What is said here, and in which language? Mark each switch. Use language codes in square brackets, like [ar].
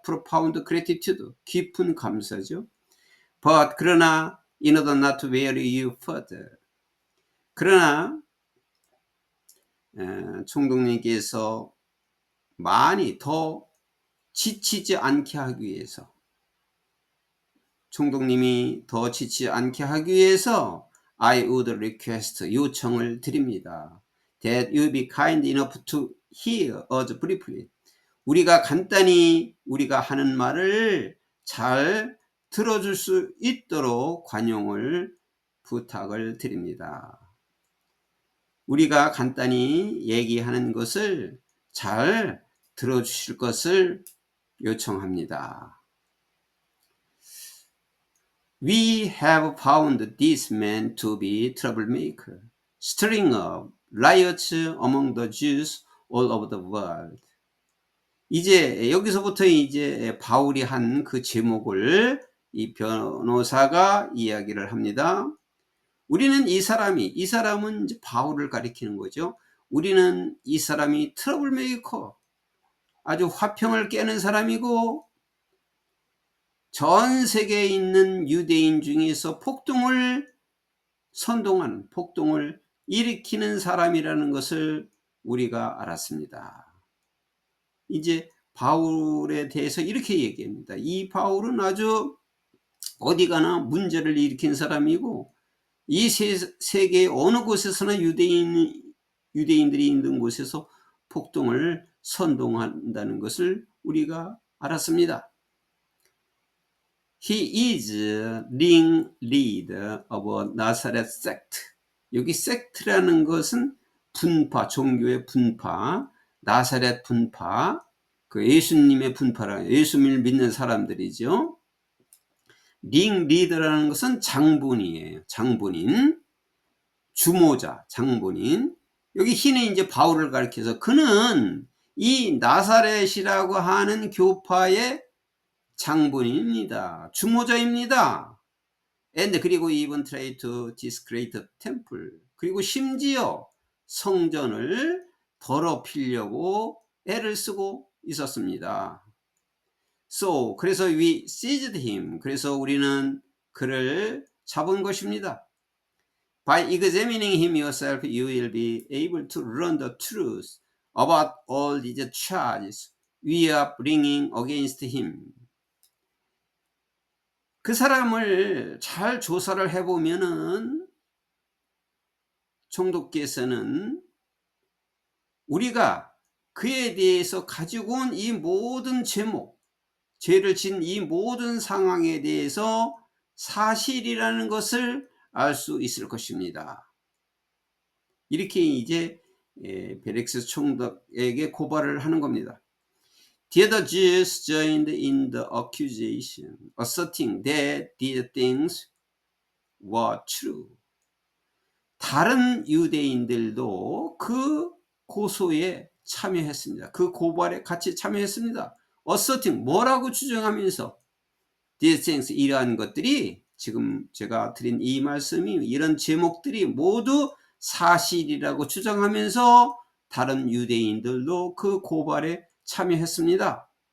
[en] profound gratitude, [ko] 깊은 감사죠. But 그러나 [en] in order not to weary you further, [ko] 그러나 총독님께서 많이 더 지치지 않게 하기 위해서, 총독님이 더 지치지 않게 하기 위해서 [en] I would request, [ko] 요청을 드립니다. [en] That you be kind enough to hear us briefly. [ko] 우리가 간단히 우리가 하는 말을 잘 들어줄 수 있도록 관용을 부탁을 드립니다. 우리가 간단히 얘기하는 것을 잘 들어주실 것을 요청합니다. [en] We have found this man to be troublemaker, stirring up riots among the Jews all over the world. [ko] 이제 여기서부터 이제 바울이 한 그 제목을 이 변호사가 이야기를 합니다. 우리는 이 사람은 이제 바울을 가리키는 거죠. 우리는 이 사람이 트러블 메이커, 아주 화평을 깨는 사람이고 전 세계에 있는 유대인 중에서 폭동을 선동하는, 폭동을 일으키는 사람이라는 것을 우리가 알았습니다. 이제 바울에 대해서 이렇게 얘기합니다. 이 바울은 아주 어디 가나 문제를 일으킨 사람이고 이 세계 어느 곳에서나 유대인들이 있는 곳에서 폭동을 선동한다는 것을 우리가 알았습니다. [en] He is ringleader of a Nazareth sect. [ko] 여기 sect라는 것은 분파, 종교의 분파, 나사렛 분파, 그 예수님의 분파라, 예수님을 믿는 사람들이죠. 링리더라는 것은 장본이에요. 장본인, 주모자, 장본인. 여기 희는 이제 바울을 가리켜서 그는 이 나사렛이라고 하는 교파의 장본인입니다. [en] 주모자입니다. And 그리고 even try to discredit temple. [ko] 그리고 심지어 성전을 더럽히려고 애를 쓰고 있었습니다. [en] So 그래서 we seized him. [ko] 그래서 우리는 그를 잡은 것입니다. [en] By examining him yourself, you will be able to learn the truth about all these charges we are bringing against him. [ko] 그 사람을 잘 조사를 해보면은 총독께서는 우리가 그에 대해서 가지고 온 이 모든 제목, 죄를 진 이 모든 상황에 대해서 사실이라는 것을 알 수 있을 것입니다. 이렇게 이제 벨릭스 총독에게 고발을 하는 겁니다. [en] The other Jews joined in the accusation, asserting that these things were true. [ko] 다른 유대인들도 그 고소에 참여했습니다. 그 고발에 같이 참여했습니다. asserting, 뭐라고 주장하면서 [en] these things, [ko] 이러한 것들이 지금 제가 드린 이 말씀이 이런 제목들이 모두 사실이라고 주장하면서 다른 유대인들도 그 고발에 참여했습니다.